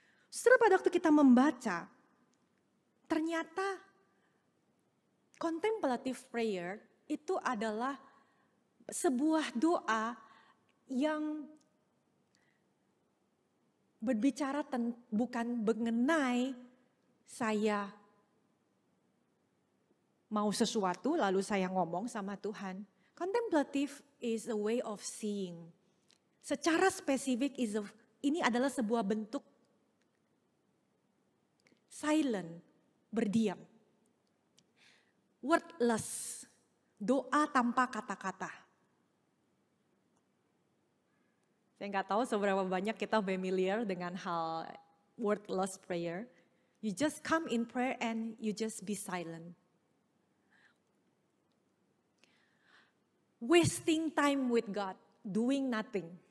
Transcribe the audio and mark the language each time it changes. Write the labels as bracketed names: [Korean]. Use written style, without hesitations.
[Indonesian] Setelah pada waktu kita membaca, ternyata contemplative prayer itu adalah sebuah doa yang berbicara bukan mengenai saya mau sesuatu lalu saya ngomong sama Tuhan. [English] Contemplative is a way of seeing. [Indonesian] Secara spesifik ini adalah sebuah bentuk silent, berdiam. Wordless, doa tanpa kata-kata. Saya nggak tahu seberapa banyak kita familiar dengan hal wordless prayer. [English] You just come in prayer and you just be silent. Wasting time with God, doing nothing.